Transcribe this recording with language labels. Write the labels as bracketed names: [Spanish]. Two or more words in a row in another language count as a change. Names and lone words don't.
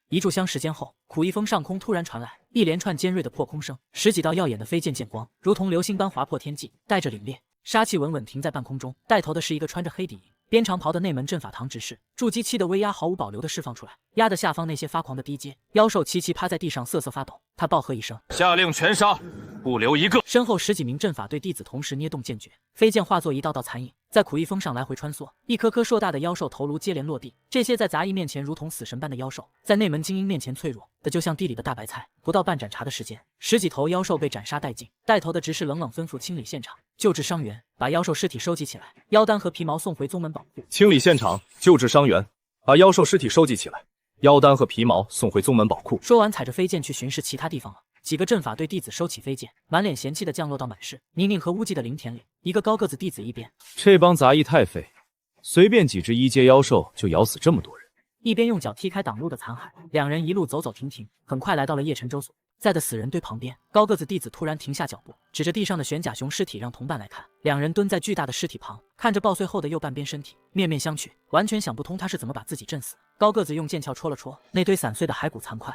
[Chinese] 一炷香時間後，苦一峰上空突然傳來一連串尖銳的破空聲，10幾道耀眼的飛劍劍光如同流星般劃破天際，帶着凛冽殺氣穩穩停在半空中。帶頭的是一個穿着黑底衣、邊長袍的內門陣法堂執事，築基期的威壓毫無保留地釋放出来，壓得下方那些發狂的低階妖獸齊齊趴在地上瑟瑟發抖。他暴喝一聲，下令全殺，不留一個。身後10幾名陣法隊弟子同時捏動剑诀，飞剑化作一道道殘影，在苦一峰上來回穿梭。一顆顆碩大的妖兽頭颅接連落地，這些在雜役面前如同死神般的妖獸，在內門精英面前脆弱的就像地裡的大白菜。不到半盏茶的時間，10幾頭妖獸被斬殺殆盡。帶頭的執事冷冷吩咐清理現場，救治傷員，把妖獸屍體收集起來，妖丹和皮毛送回宗門保護。清理現場，救治傷員，把妖獸屍體收集起來，妖丹和皮毛送回宗門保護。說完，踩着飞剑去巡視其他地方了。幾個陣法隊弟子收起飞劍，滿臉嫌棄地降落到滿是泥濘和污跡的靈田裡。一個高個子弟子一邊，這幫雜役太廢，隨便幾隻1階妖獸就咬死這麼多人。一邊用腳踢開擋路的殘骸。兩人一路走走停停，很快來到了葉晨舟所在的死人堆旁邊。高個子弟子突然停下腳步，指着地上的玄甲熊屍體讓同伴来看。两人蹲在巨大的屍體旁，看着爆碎後的右半邊身體，面面相覷，完全想不通他是怎麼把自己震死。高個子用劍鞘戳了戳那堆散碎的骸骨殘塊，